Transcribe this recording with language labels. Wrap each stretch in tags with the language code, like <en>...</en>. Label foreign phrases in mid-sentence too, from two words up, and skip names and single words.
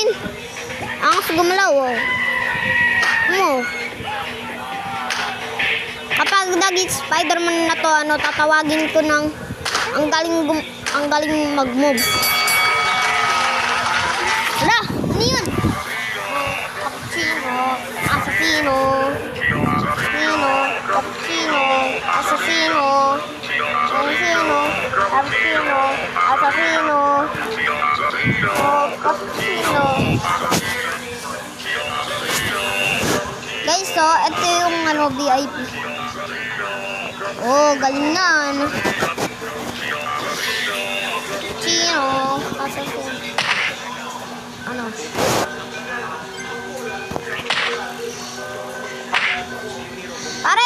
<tl>Angas gumalaw, oh. Ano? Kapag naging Spider-Man na to, ano, tatawagin ko ng ang galing mag-move. Hala! Ano yun?</tl> <it>Cappuccino, assassino, assassino, cappuccino, assassino, assassino, cappuccino, assassino, cappuccino.</it> <tl>Guys, so, ito yung ano, VIP. Oh, galing yan.</tl> <it>Cappuccino, assassino.</it> <tl>Ano? Pare!</tl>